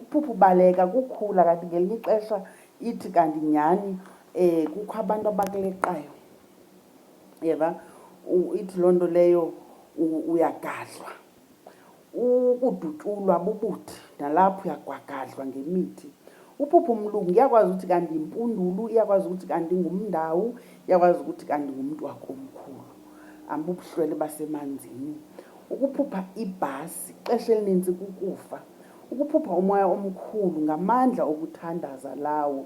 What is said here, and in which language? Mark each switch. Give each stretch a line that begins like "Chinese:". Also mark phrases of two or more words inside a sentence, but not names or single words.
Xhosa: Ukuphupha ubaleka kukhula, kanti ngelinye ixesha ithi kanti nyhani kukho abantu abakuleqayo. Yeva, ithi loo nto leyo uyagadlwa. Ukudutyulwa bubuthi, nalapho uyagwagadlwa ngemithi. Uphupha umlungu iyakwazi ukuthi kanti yimpundulu, iyakwazi ukuthi kanti ngumndawu, iyakwazi ukuthi kanti ngumntu wakomkhulu. Bubuhlwele basemanzini. Ukuphupha ibhasi ixesha elinintsi kukufa. Ukuphupha umoya omkhulu ngamandla okuthandaza lawo.